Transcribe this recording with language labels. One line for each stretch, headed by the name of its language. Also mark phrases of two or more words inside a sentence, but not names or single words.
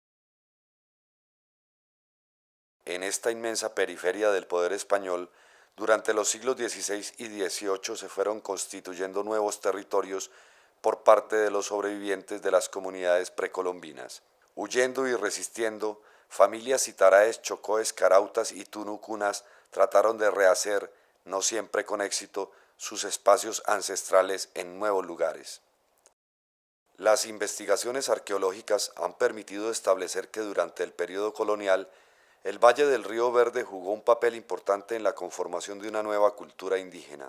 Spanish: En esta inmensa periferia del poder español, durante los siglos XVI y XVIII se fueron constituyendo nuevos territorios por parte de los sobrevivientes de las comunidades precolombinas. Huyendo y resistiendo, familias citaraes, chocoes, carautas y tunucunas trataron de rehacer, no siempre con éxito, sus espacios ancestrales en nuevos lugares. Las investigaciones arqueológicas han permitido establecer que durante el periodo colonial, el Valle del Río Verde jugó un papel importante en la conformación de una nueva cultura indígena.